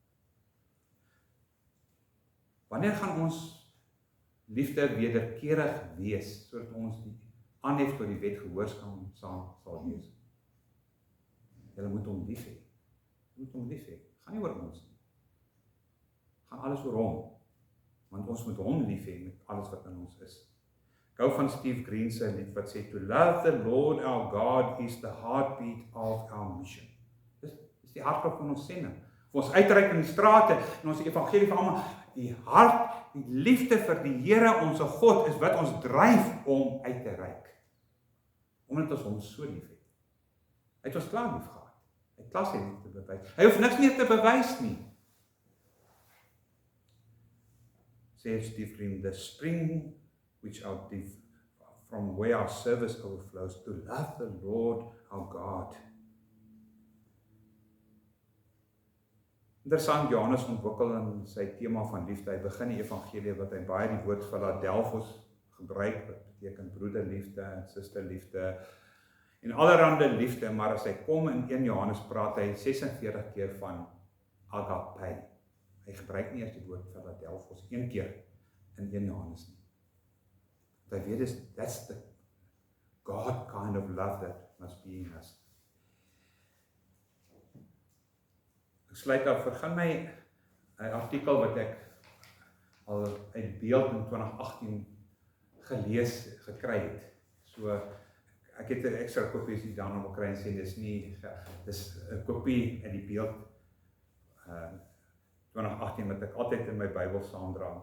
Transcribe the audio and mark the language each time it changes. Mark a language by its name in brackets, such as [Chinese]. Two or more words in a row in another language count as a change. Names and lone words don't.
[Afrikaans] Wanneer gaan ons liefde wederkerig wees, sodat ons die aanhef tot die wet gehoorsaam sal wees? Julle moet hom lief hê. Jy moet hom lief hê. Gaan nie oor ons nie. Gaan alles oor hom. Want ons moet hom lief hê met alles wat in ons is. Ek hou van Steve Green se lied wat sê, [English] to love the Lord our God is the heartbeat of our mission. [Afrikaans] Dis die hartklop van ons sending. Ons uitreik in die strate en ons evangelie vir almal, die hart, die liefde vir die Here, onze God, is wat ons dryf om uit te reik. Omdat ons hom so lief het. Hy het ons klaar lief gehad. Hy het klaar sy liefde bewys. Hy hoef niks meer te bewys nie. [English] Sê Steve Green, the spring which from where our service overflows, to love the Lord our God. [Afrikaans] Interessant, Johannes ontwikkel in sy tema van liefde. Hy begin die evangelie wat hy baie die woord Philadelphos gebruik, wat beteken broederliefde en susterliefde en allerhande liefde, maar as hy kom in 1 Johannes praat hy 46 keer van agape. Hy gebruik nie eers die woord Philadelphos 1 keer in 1 Johannes nie. Hy weet [English] that's the God kind of love that must be in us. [Afrikaans] Ek sluit af, vergun my 'n artikel wat ek al uit Beeld in 2018 gekry het. So, ek het 'n ekstra kopie as jy daarna wil kry en sê, dis 'n kopie uit die Beeld 2018 wat ek altyd in my Bybel saamdra.